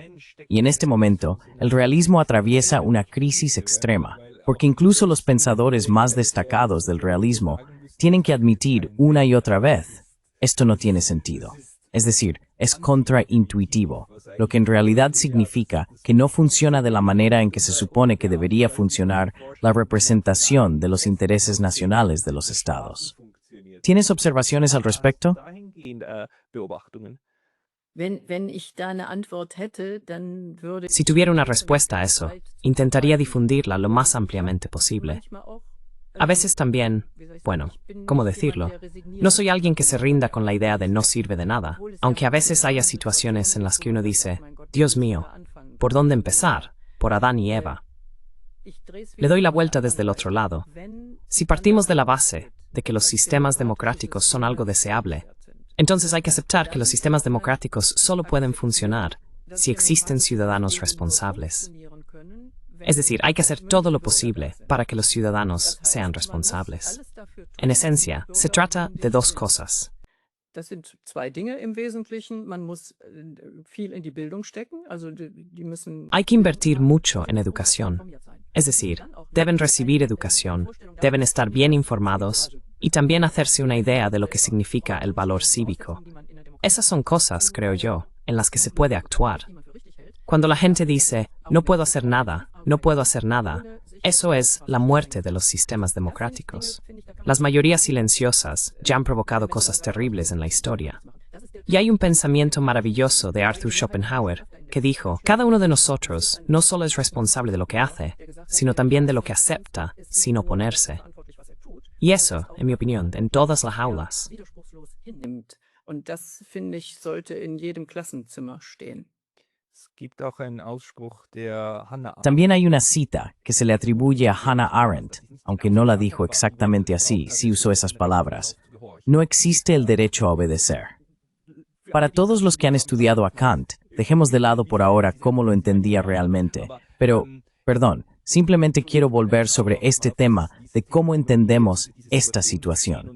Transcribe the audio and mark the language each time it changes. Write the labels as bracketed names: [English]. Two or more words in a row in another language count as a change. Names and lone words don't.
[Spanish] Y en este momento, el realismo atraviesa una crisis extrema, porque incluso los pensadores más destacados del realismo tienen que admitir una y otra vez: esto no tiene sentido. Es decir, es contraintuitivo, lo que en realidad significa que no funciona de la manera en que se supone que debería funcionar la representación de los intereses nacionales de los estados. ¿Tienes observaciones al respecto? [German] Dahingehend Beobachtungen. Wenn ich da eine Antwort hätte, dann würde [Spanish] Si tuviera una respuesta a eso, intentaría difundirla lo más ampliamente posible. [German] manchmal auch, [Spanish] A veces también, bueno, ¿cómo decirlo? No soy alguien que se rinda con la idea de no sirve de nada, aunque a veces haya situaciones en las que uno dice: Dios mío, ¿por dónde empezar? Por Adán y Eva. Le doy la vuelta desde el otro lado. Si partimos de la base de que los sistemas democráticos son algo deseable, entonces hay que aceptar que los sistemas democráticos solo pueden funcionar si existen ciudadanos responsables. Es decir, hay que hacer todo lo posible para que los ciudadanos sean responsables. En esencia, se trata de dos cosas. [German] Das sind zwei Dinge im Wesentlichen. Man muss viel in die Bildung stecken, also die müssen [Spanish] Hay que invertir mucho en educación. Es decir, deben recibir educación, deben estar bien informados y también hacerse una idea de lo que significa el valor cívico. Esas son cosas, creo yo, en las que se puede actuar. Cuando la gente dice: no puedo hacer nada, no puedo hacer nada, eso es la muerte de los sistemas democráticos. Las mayorías silenciosas ya han provocado cosas terribles en la historia. Y hay un pensamiento maravilloso de Arthur Schopenhauer que dijo: cada uno de nosotros no solo es responsable de lo que hace, sino también de lo que acepta sin oponerse. Y eso, en mi opinión, en todas las aulas. [German] widerspruchslos hinnimmt. Und das, finde ich, sollte in jedem Klassenzimmer stehen. Es gibt auch einen Ausspruch der Hannah Arendt. [Spanish] También hay una cita que se le atribuye a Hannah Arendt, aunque no la dijo exactamente así, sí usó esas palabras: no existe el derecho a obedecer. Para todos los que han estudiado a Kant, dejemos de lado por ahora cómo lo entendía realmente, pero, perdón, simplemente quiero volver sobre este tema de cómo entendemos esta situación.